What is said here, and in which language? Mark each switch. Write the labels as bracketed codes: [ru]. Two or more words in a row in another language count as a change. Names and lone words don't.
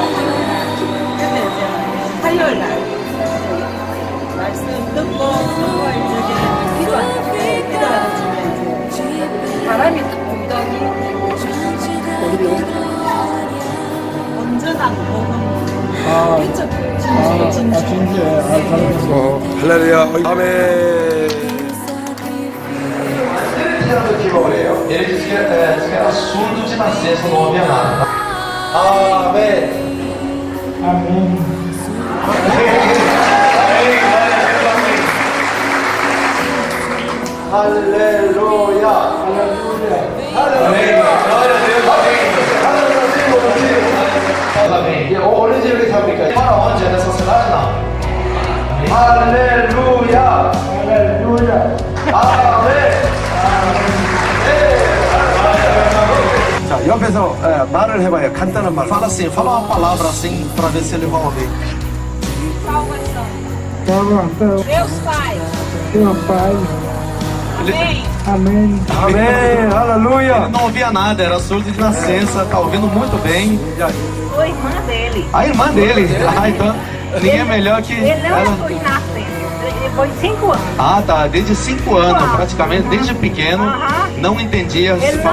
[ko] 근데 이제 화요일 날 말씀 듣고 수요일 저기 기도하는 집에 바람이 딱 불더니 온전한 할렐루야. 아멘. [pt] que morreu, ele dizia que era surdo de nascença, não ouvia nada. Amém. Amém. Aleluia. Aleluia. Aleluia. Glória a Deus. Amém. Amém. Onde ele fabrica? Para onde? É nessa cidade? Não. Aleluia. Aleluia. Amém. [ko] 자, 옆에서 말을 해봐요. 간단한 말. [pt] Fala assim, fala uma palavra assim para ver se ele vai ouvir. Deus Pai. [ko] 아멘. 할렐루야. [pt] Ele não ouvia nada, era surdo de nascença, tá ouvindo muito bem. Sou irmã dele. A irmã dele. Ah, então ninguém é melhor que Ele não ela. foi nascendo. Ele foi 5 anos. Ah, tá. Desde 5 anos, praticamente, desde pequeno, não entendia se Ele